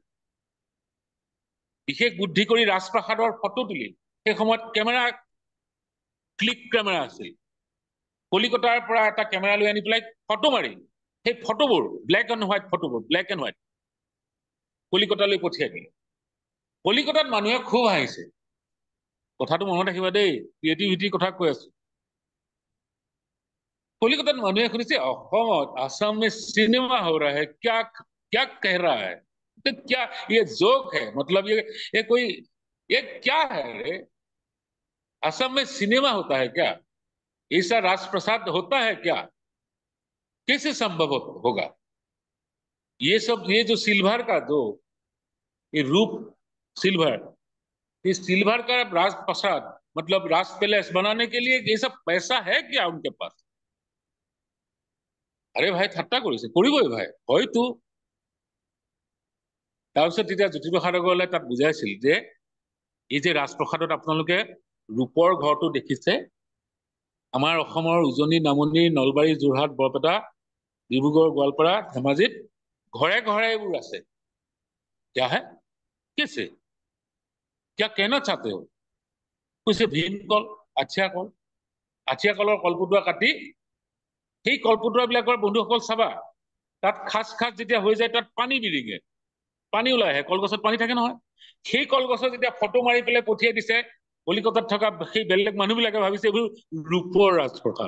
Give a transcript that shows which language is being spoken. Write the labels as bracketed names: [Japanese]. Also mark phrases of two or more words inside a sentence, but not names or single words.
[Assamese] বিশেষ বুদ্ধি কৰি ৰাজপ্ৰাসাদৰ ফটো তুলি, সেই সময়ত [English] click camera [Assamese] আছিল, কলিকতাৰ পৰা এটা কেমেৰা লৈ আনি পেলাই ফটো মাৰি, সেই ফটোবোৰ [English] black and white [Assamese] কলিকতালৈ পঠিয়াই দিলে। কলিকতাত মানুহে খুব হাঁহিছে। কথাটো মনত ৰাখিবা দেই, ক্ৰিয়েটিভিটিৰ কথা কৈ আছো। কলিকতাত মানুহে শুনিছে অসমত, [Hindi] आसाम में सिनेमा हो रहा है, क्या कह रहा है, तो क्या ये जोक है, मतलब ये क्या है रे, असम में सिनेमा होता है क्या, ऐसा राजप्रसाद होता है क्या, कैसे संभव होगा। ये जो सिल्वर का ये रूप सिल्वर, ये सिल्वर का राजप्रसाद मतलब राज पैलेस बनाने के लिए ये सब पैसा है क्या उनके पास। [Assamese] আরে ভাই ঠাট্টা কৰিছে, কৰিবই ভাই, হয়তো। তাৰপিছত তেতিয়া জ্যোতিপ্ৰসাদ আগৰৱালাই তাত বুজাইছিল যে এই যে ৰাজপ্ৰসাদত আপোনালোকে ৰূপৰ ঘৰটো দেখিছে, আমাৰ অসমৰ উজনি, নামনি, নলবাৰী, যোৰহাট, বৰপেটা, ডিব্ৰুগড়, গোৱালপাৰা, ধেমাজিত ঘৰে ঘৰে এইবোৰ আছে। [Hindi] क्या है, कैसे, क्या कहना चाहते हो। [Assamese] কৈছে ভীমকল, আঠিয়া কলৰ কলপটুৱা কাটি, সেই কলপটুৱাবিলাকৰ বন্ধুসকল চাবা, তাত খাচ যেতিয়া হৈ যায় তাত পানী বিৰিঙে, পানী ওলাই আহে, কলগছত পানী থাকে নহয়। সেই কলগছত যেতিয়া ফটো মাৰি পেলাই পঠিয়াই দিছে, কলিকতাত থকা সেই বেলেগ মানুহবিলাকে ভাবিছে এইবোৰ ৰূপৰ ৰাজপ্ৰসাদ।